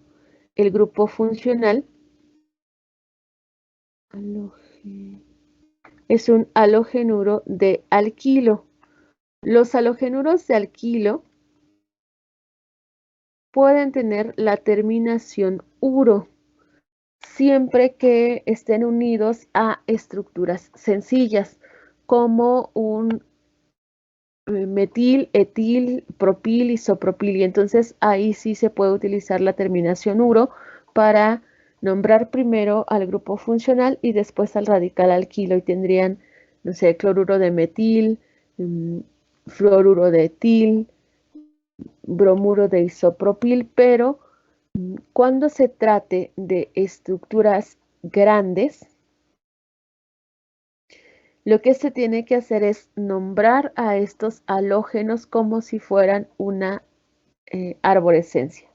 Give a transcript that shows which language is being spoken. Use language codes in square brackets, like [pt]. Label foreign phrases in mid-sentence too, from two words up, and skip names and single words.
[es] El grupo funcional es un halogenuro de alquilo. Los halogenuros de alquilo pueden tener la terminación uro siempre que estén unidos a estructuras sencillas, como un metil, etil, propil, isopropil. Y entonces ahí sí se puede utilizar la terminación uro para nombrar primero al grupo funcional y después al radical alquilo. Y tendrían, no sé, cloruro de metil, fluoruro de etil, bromuro de isopropil, pero cuando se trate de estructuras grandes, lo que se tiene que hacer es nombrar a estos halógenos como si fueran una arborescencia.